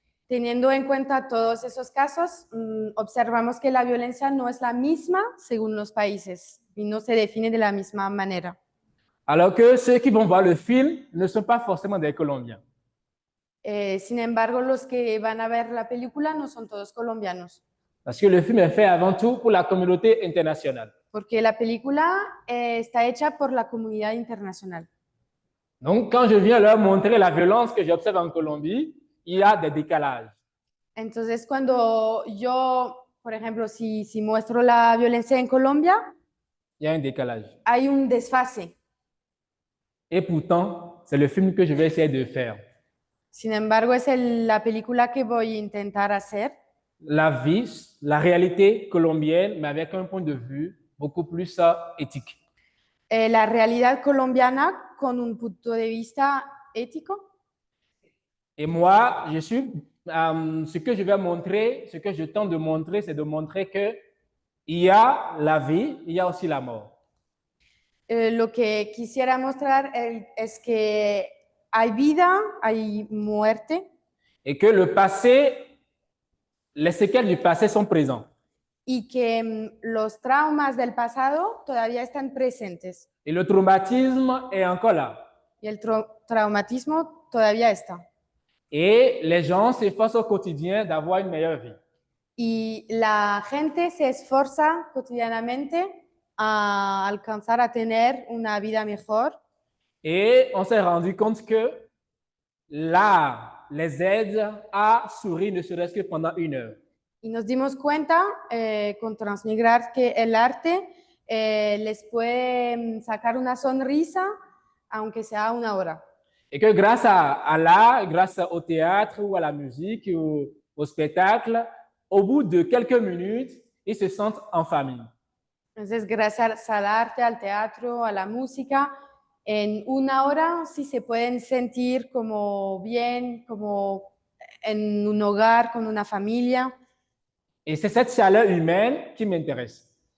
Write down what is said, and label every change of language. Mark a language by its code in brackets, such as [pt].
[es] Teniendo en cuenta todos esos casos, observamos que la violencia no es la misma según los países y no se define de la misma manera. [fr] Alors que ceux qui vont voir le film ne sont pas forcément des Colombiens. [es] Sin embargo, los que van a ver la película no son todos colombianos. [fr] Parce que le film est fait avant tout pour la communauté internationale. [es] Porque la película está hecha por la comunidad internacional. [fr] Donc, quand je viens leur montrer la violence que j'observe en Colombie, il y a des décalages. [es] Entonces, cuando yo, por ejemplo, si muestro la violencia en Colombia, [fr] il y a un décalage. [es] Hay un desfase. [fr] Et pourtant, c'est le film que je vais essayer de faire. [es] Sin embargo, es la película que voy a intentar hacer. [fr] La vie, la réalité colombienne, mais avec un point de vue beaucoup plus éthique. [es] La realidad colombiana con un punto de vista ético. [fr] Et moi, ce que je vais montrer, ce que je tente de montrer, c'est de montrer que il y a la vie, il y a aussi la mort. [es] Lo que quisiera mostrar es que hay vida, hay muerte [fr] Et que le passé, les séquelles du passé sont présentes. [es] y que los traumas del pasado todavía están presentes [fr] Et le traumatisme est encore là. [es] y el traumatismo todavía está. [fr] Et les gens s'efforcent au quotidien d'avoir une meilleure vie. [es] Y la gente se esfuerza cotidianamente a alcanzar a tener una vida mejor. [fr] Et on s'est rendu compte que l'art les aide à sourire ne serait-ce que pendant 1 heure. [es] Y nos dimos cuenta con Transmigrar que el arte les puede sacar una sonrisa, aunque sea 1 hora. [fr] Et que grâce à l'art, grâce au théâtre ou à la musique ou au spectacle, au bout de quelques minutes, ils se sentent en famille. [es] Entonces, gracias al arte, al teatro, a la música, en 1 hora sí se pueden sentir como bien, como en un hogar, con una familia. [fr] Et c'est cette chaleur humaine qui m'intéresse.